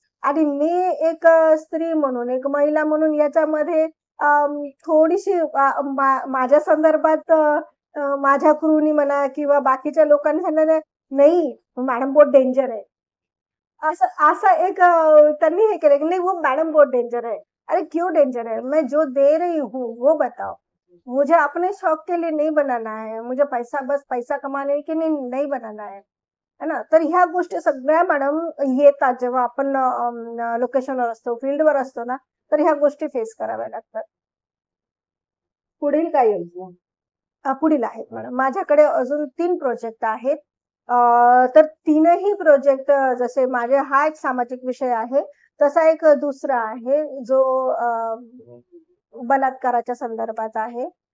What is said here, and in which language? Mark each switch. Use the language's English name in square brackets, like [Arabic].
[Marathi] आणि मी एक स्त्री म्हणून एक महिला म्हणून याच्यामध्ये थोडीशी माझ्या संदर्भात माझ्या क्रूनी म्हणा किंवा बाकीच्या लोकांनी सांगितलं नाही मॅडम [Hindi] बहुत डेंजर है. [Marathi] असं असं एक त्यांनी हे केलं की नाही [Hindi] वो मैडम बहुत डेंजर है. अरे क्यों डेंजर है, मैं जो दे रही हूँ वो बताओ. मुझे अपने शौक के लिए नहीं बनाना है, मुझे पैसा बस पैसा कमाने के लिए नहीं बनाना है ना. [Marathi] तर ह्या गोष्टी सगळ्या मॅडम येतात जेव्हा आपण लोकेशनवर असतो फील्डवर असतो ना तर ह्या गोष्टी फेस कराव्या लागतात. पुढील काय योजना? पुढील आहेत मॅडम माझ्याकडे अजून 3 प्रोजेक्ट आहेत. तर तीनही प्रोजेक्ट जसे माझे हा एक सामाजिक विषय आहे तसा एक दुसरा आहे जो बलात्काराच्या संदर्भात आहे.